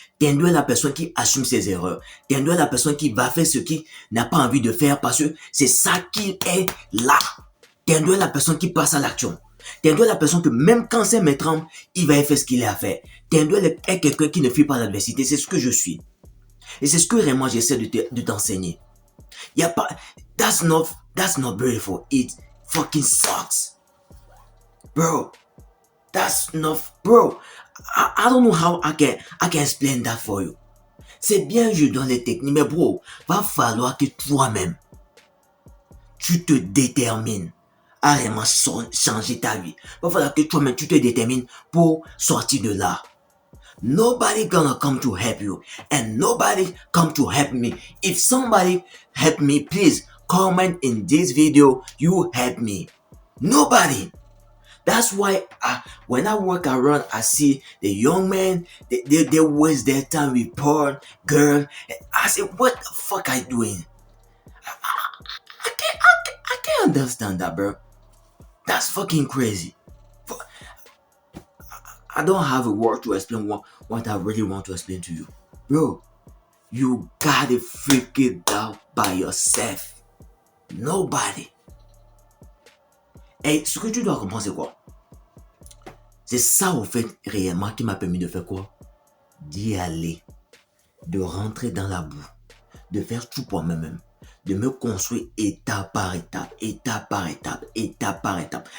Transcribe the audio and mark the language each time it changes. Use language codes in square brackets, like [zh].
[fr] Tendo est la personne qui assume ses erreurs. Tendo est la personne qui va faire ce qu'il n'a pas envie de faire parce que c'est ça qu'il est là. Tendo est la personne qui passe à l'action. Tendo est la personne que même quand c'est mes trembles, il va faire ce qu'il a à faire. Tendo est quelqu'un qui ne fuit pas l'adversité. C'est ce que je suis. Et c'est ce que vraiment j'essaie de t'enseigner. Y a pas, [en] that's not beautiful. It fucking sucks. Bro, that's not, bro. I don't know how I can explain that for you. [fr] C'est bien, je donne les techniques, mais bro, va falloir que toi-même, tu te détermines à vraiment changer ta vie. Il va falloir que toi-même, tu te détermines pour sortir de là. [en] Nobody gonna come to help you. And nobody come to help me. If somebody help me, please comment in this video, you help me. Nobody. That's why when I walk around, I see the young men, they waste their time with porn, girl. I say, what the fuck are you doing? I can't understand that, bro. That's fucking crazy. I don't have a word to explain what I really want to explain to you. Bro, you gotta figure it out by yourself. Nobody. [fr] Et ce que tu dois comprendre, c'est quoi? C'est ça, au fait, réellement, qui m'a permis de faire quoi? D'y aller, de rentrer dans la boue, de faire tout pour moi-même, de me construire étape par étape, étape par étape, étape par étape.